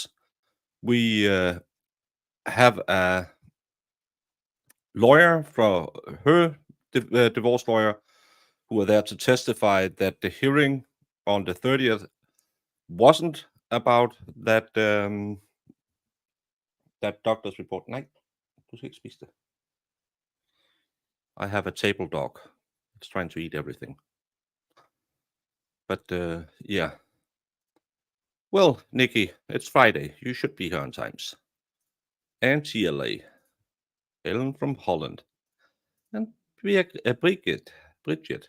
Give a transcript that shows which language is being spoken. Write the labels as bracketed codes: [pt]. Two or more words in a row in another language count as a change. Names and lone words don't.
[en] We have a lawyer from her divorce lawyer who are there to testify that the hearing on the 30th wasn't about that that doctor's report. [da] Nej, du skal ikke spise det. [en] I have a table dog. It's trying to eat everything. But yeah. Well, Nikki, it's Friday. You should be here on times. And TLA. Ellen from Holland. And Bridget.